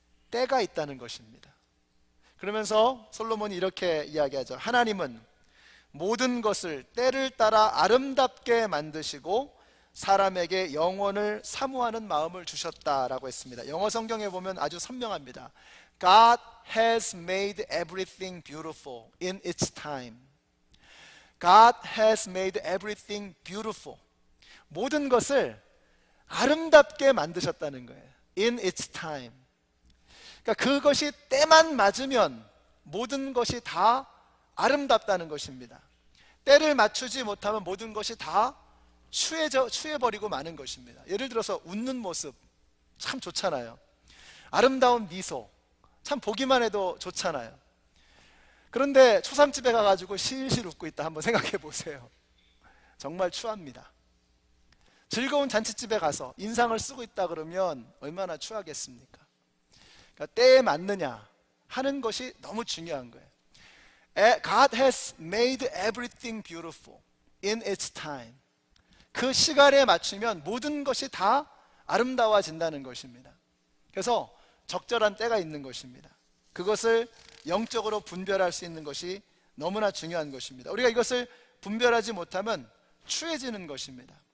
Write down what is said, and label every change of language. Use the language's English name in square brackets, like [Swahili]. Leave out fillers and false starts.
[Korean] 때가 있다는 것입니다. 그러면서 솔로몬이 이렇게 이야기하죠. 하나님은 모든 것을 때를 따라 아름답게 만드시고 사람에게 영혼을 사모하는 마음을 주셨다라고 했습니다. 영어 성경에 보면 아주 선명합니다. [English] God has made everything beautiful in its time. God has made everything beautiful. [Korean] 모든 것을 아름답게 만드셨다는 거예요. [English] In its time. [Korean] 그러니까 그것이 때만 맞으면 모든 것이 다 아름답다는 것입니다. 때를 맞추지 못하면 모든 것이 다 추해버리고 마는 것입니다. 예를 들어서 웃는 모습 참 좋잖아요. 아름다운 미소 참 보기만 해도 좋잖아요. 그런데 초상집에 가가지고 실실 웃고 있다 한번 생각해 보세요. 정말 추합니다. 즐거운 잔치집에 가서 인상을 쓰고 있다 그러면 얼마나 추하겠습니까? 그러니까 때에 맞느냐 하는 것이 너무 중요한 거예요. [English] God has made everything beautiful in its time. [Korean] 그 시간에 맞추면 모든 것이 다 아름다워진다는 것입니다. 그래서 적절한 때가 있는 것입니다. 그것을 영적으로 분별할 수 있는 것이 너무나 중요한 것입니다. 우리가 이것을 분별하지 못하면 추해지는 것입니다.